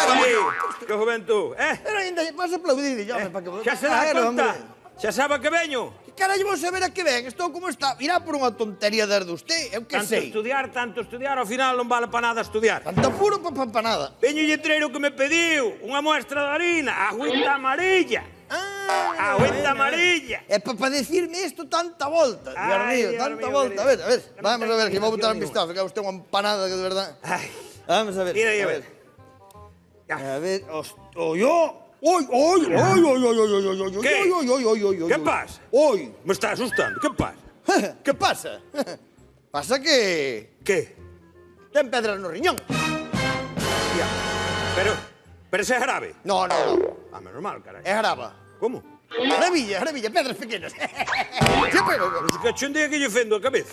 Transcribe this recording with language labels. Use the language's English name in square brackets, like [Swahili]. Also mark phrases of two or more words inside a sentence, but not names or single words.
[Spanish] pa aí. Que juventud, [Galician] Pero ainda vas a aplaudir, home, para que... Xa se dá Claro, conta? [Spanish] hombre. [Galician] Xa sabe a que veño? Que carallo vou saber a que ven? Estou como está. Irá por unha tontería desde usted, eu que sei. Tanto estudiar, ao final non vale pa nada estudiar. Tanto puro pa nada. Veño o letreiro que me pediu, unha muestra de harina, [Spanish] agüita amarilla. Agüita amarilla. [Galician] É para decirme isto tanta volta. [Spanish] Dios Ai, mío, Dios [Galician] tanta [Spanish] mío, [Galician] volta. A [Spanish] querido. [Galician] ver, Non vamos a ver, que vou botar un [Spanish] tengo [Galician] vistazo, que usted é unha empanada que de verdad. Ai, Vamos a ver. mira aí, a ver. [Spanish] A ver, yo. ¡Oy! ¿Qué? ¿Qué pasa? ¡Oy! Me está asustando, que pasa? ¿Qué pasa? Pasa que... Que? [Galician] ten pedras no riñón. Pero ese é grave. No. Ah, menos mal, carai. É grava. Como? Gravilla, pedras pequenas. [Spanish] Sí, pero... [Galician] Pero se cachondea que lle fendo a cabeza.